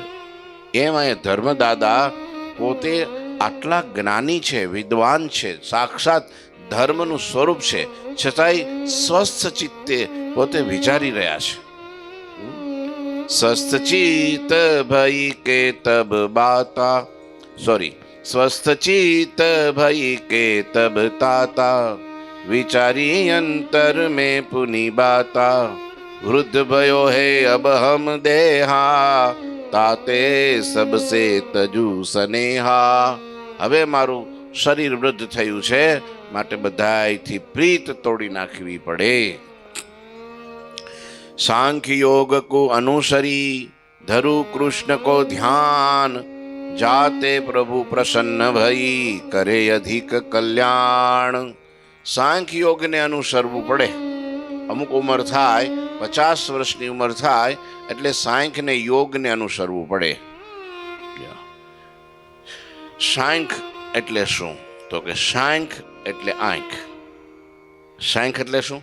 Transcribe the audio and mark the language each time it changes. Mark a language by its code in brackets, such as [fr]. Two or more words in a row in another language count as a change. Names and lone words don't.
[gu] એમ અહીંયા ધર્મદાદા પોતે આટલા જ્ઞાની છે, વિદ્વાન છે, સાક્ષાત ધર્મનું સ્વરૂપ છે, છતાંય સ્વસ્થ ચિત્તે પોતે વિચારી રહ્યા છે. [bra] स्वस्थ चित्त भई के तब बाता, स्वस्थ चित्त भई के तब ताता, विचारी अंतर में पुनि बाता, वृद्ध भयो है अब हम देहा, ताते सबसे तजु सनेहा. [gu] હવે મારું શરીર વૃદ્ધ થયું છે, માટે બધાયથી પ્રીત તોડી નાખવી પડે. [bra] सांख्य योग को अनुसरी, धरु कृष्ण को ध्यान, जाते प्रभु प्रसन्न भई, करे अधिक कल्याण. [gu] સાંખ્ય યોગ ને અનુસરવું પડે. અમુક ઉંમર થાય, 50 વર્ષની ઉંમર થાય એટલે સાંખ્ય ને યોગ ને અનુસરવું પડે. સાંખ્ય એટલે શું? તો કે સાંખ્ય એટલે આંખ. સાંખ્ય એટલે શું?